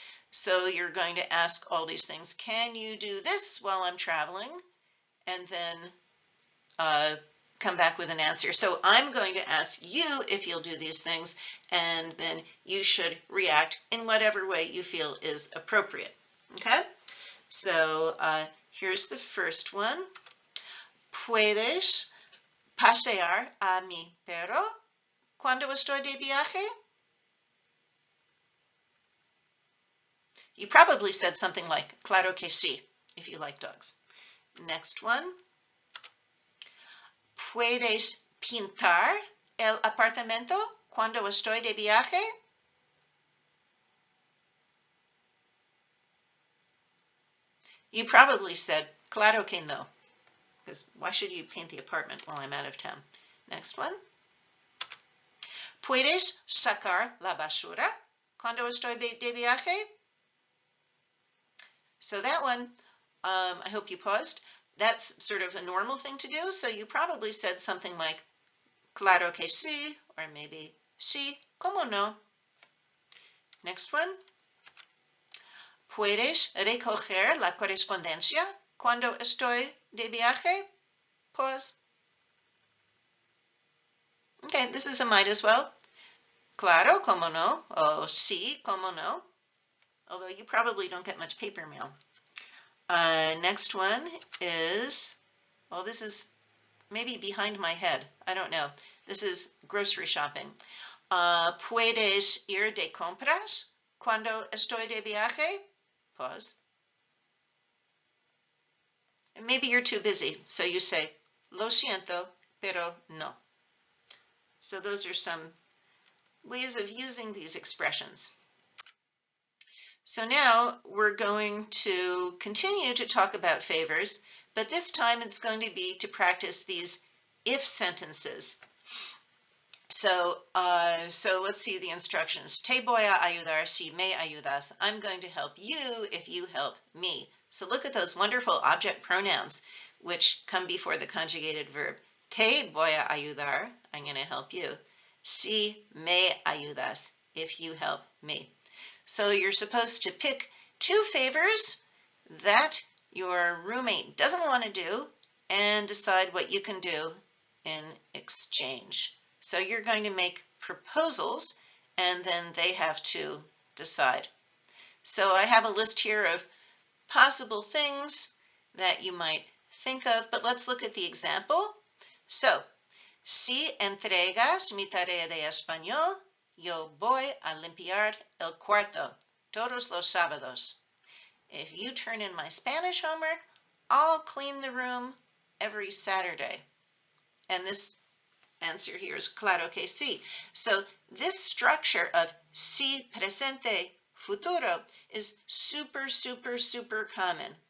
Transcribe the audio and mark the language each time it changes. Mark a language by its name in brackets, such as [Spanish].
[English] So you're going to ask all these things. Can you do this while I'm traveling? And then come back with an answer. So I'm going to ask you if you'll do these things, and then you should react in whatever way you feel is appropriate. Okay? So here's the first one. [Spanish] ¿Puedes pasear a mi perro cuando estoy de viaje? [English] You probably said something like, [Spanish] claro que sí, [English] if you like dogs. Next one. [Spanish] ¿Puedes pintar el apartamento cuando estoy de viaje? [English] You probably said, [Spanish] claro que no, [English] because why should you paint the apartment while I'm out of town? Next one. [Spanish] ¿Puedes sacar la basura cuando estoy de viaje? [English] So that one, I hope you paused. That's sort of a normal thing to do, so you probably said something like, [Spanish] claro que sí, [English] or maybe, [Spanish] sí, cómo no. [English] Next one. [Spanish] ¿Puedes recoger la correspondencia cuando estoy de viaje? [English] Pause. Okay, this is a might as well. [Spanish] Claro, cómo no, o sí, cómo no. [English] Although you probably don't get much paper mail. Next one is, well, this is maybe behind my head. I don't know. This is grocery shopping. [Spanish] ¿Puedes ir de compras cuando estoy de viaje? [English] Pause. And maybe you're too busy, so you say, [Spanish] lo siento, pero no. [English] So those are some ways of using these expressions. So now we're going to continue to talk about favors, but this time it's going to be to practice these if sentences. So let's see the instructions. [Spanish] Te voy a ayudar si me ayudas. [English] I'm going to help you if you help me. So look at those wonderful object pronouns which come before the conjugated verb. [Spanish] Te voy a ayudar, [English] I'm going to help you. [Spanish] Si me ayudas, [English] if you help me. So you're supposed to pick 2 favors that your roommate doesn't want to do and decide what you can do in exchange. So you're going to make proposals and then they have to decide. So I have a list here of possible things that you might think of, but let's look at the example. [Spanish] So, si entregas mi tarea de español, yo voy a limpiar el cuarto todos los sábados. [English] If you turn in my Spanish homework, I'll clean the room every Saturday. And this answer here is [Spanish] claro que sí. [English] So this structure of si presente futuro is super, super, super common.